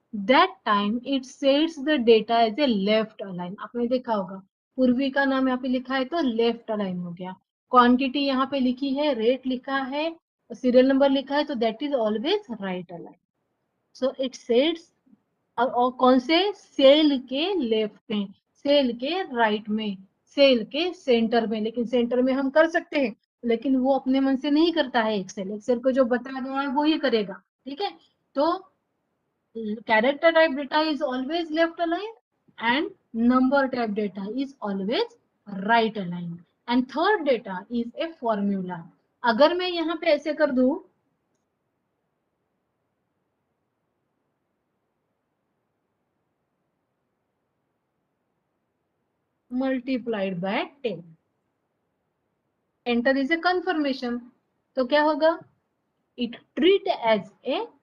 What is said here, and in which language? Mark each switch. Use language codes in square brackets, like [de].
[en] that time it sets the data as a left align. [hi] आपने देखा होगा पूर्वी का नाम यहाँ पे लिखा है तो लेफ्ट अलाइन हो गया, क्वांटिटी यहाँ पे लिखी है, रेट लिखा है, सीरियल नंबर लिखा है, तो [en] That is always right align. So it sets, [hi] और कौन से, सेल के लेफ्ट में, सेल के राइट में, सेल के सेंटर में. लेकिन सेंटर में हम कर सकते हैं, लेकिन वो अपने मन से नहीं करता है एक्सेल. एक्सेल को जो बता गया है वो ही करेगा. ठीक है, तो [en] character type data is always left aligned and number type data is always right aligned. And third data is a formula. [hi] अगर मैं यहाँ पे ऐसे कर दूं, [en] multiplied by 10, enter is a confirmation, [hi] तो क्या होगा, [en] it treat as a